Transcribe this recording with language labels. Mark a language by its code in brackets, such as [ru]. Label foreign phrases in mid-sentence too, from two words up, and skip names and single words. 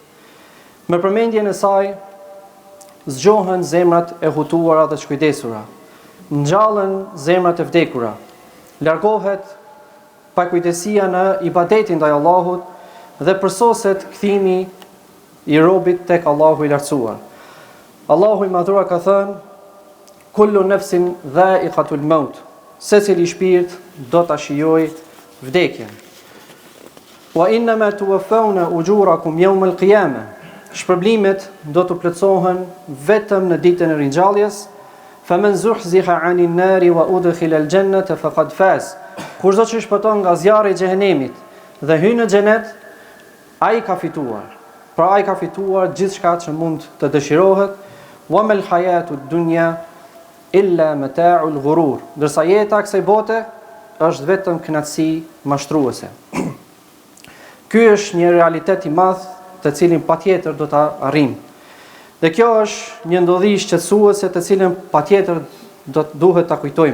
[sq] Me përmendjen e saj zgjohen zemrat e hutuara dhe të shkujdesura, ngjallen zemrat e vdekura, largohet pakujdesia në ibadetin ndaj Allahut dhe përsoset kthimi i robit tek Allahu i lartësuar. Allahu i madhruar ka thënë: [ar] كل نفس ذائقة الموت. [sq] secili shpirt do ta shijojë vdekjen. [ar] وإنما توفون أجوركم يوم القيامة. [sq] Shpërblimet do të plotësohen vetëm në ditën e ringjalljes. [ar] فمن زحزح عن النار وأدخل الجنة فقد فاز. [sq] Kushdo që shpëton nga zjarri i xhehenemit dhe hyn në xhenet, ai ka fituar. Pra ai ka fituar gjithçka që mund të dëshirohet. [ar] وما الحياة الدنيا إلا متاع الغرور. [sq] Ndërsa jeta e kësaj bote është vetëm kënaqësi mashtruese. Ky është një realitet i madh të cilin patjetër do ta arrijmë. Dhe kjo është një ndodhi shqetësuese të cilën patjetër duhet ta kujtojmë.